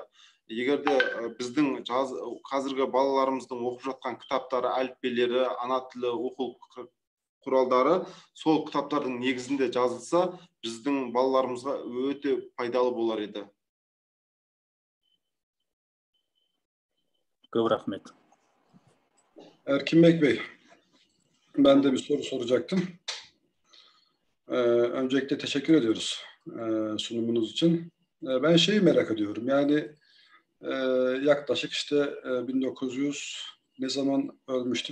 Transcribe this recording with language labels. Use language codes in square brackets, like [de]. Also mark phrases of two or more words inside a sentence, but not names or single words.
[kk] Егерде біздің қазіргі балаларымыздың оқып жатқан кітаптары, әліппелері, ана тілі оқу құралдары сол кітаптардың негізінде жазылса, біздің балаларымызға өте пайдалы болар еді. Көп рахмет. [tr] Erkin Bey, ben de bir soru soracaktım. Öncelikle teşekkür ediyoruz sunumunuz için. Ben şeyi merak ediyorum. Yani yaklaşık işte 1900 ne zaman ölmüştü?